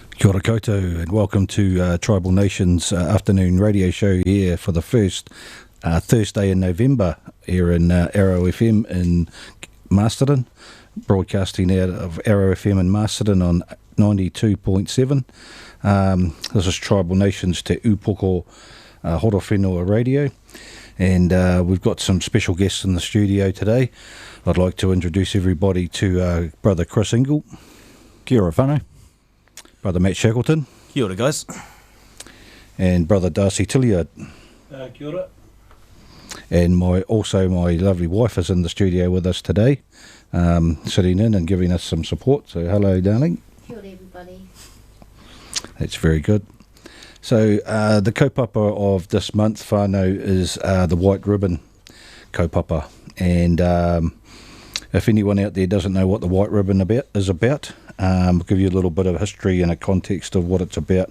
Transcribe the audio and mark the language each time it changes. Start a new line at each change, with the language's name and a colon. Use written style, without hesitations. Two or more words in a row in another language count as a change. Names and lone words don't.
Māori: Kia ora koutou,
English: and welcome to Tribal Nations afternoon radio show here for the first Thursday in November here in Arrow FM in Masterton, broadcasting out of Arrow FM in Masterton on 92.7. This is Tribal Nations Te Upoko Horowhenua Radio, and we've got some special guests in the studio today. I'd like to introduce everybody to Brother Chris Ingle.
Māori: Kia ora whānau.
English: Brother Matt Shackleton.
Māori: Kia ora,
English: guys. And Brother Darcy Tilliard.
Māori: Kia ora.
English: And my lovely wife is in the studio with us today, sitting in and giving us some support. So hello, darling.
Māori: Kia ora,
English: everybody. That's very good. So the kaupapa of this month, whānau, is the White Ribbon kaupapa. And if anyone out there doesn't know what the White Ribbon is about, I'll give you a little bit of history and a context of what it's about.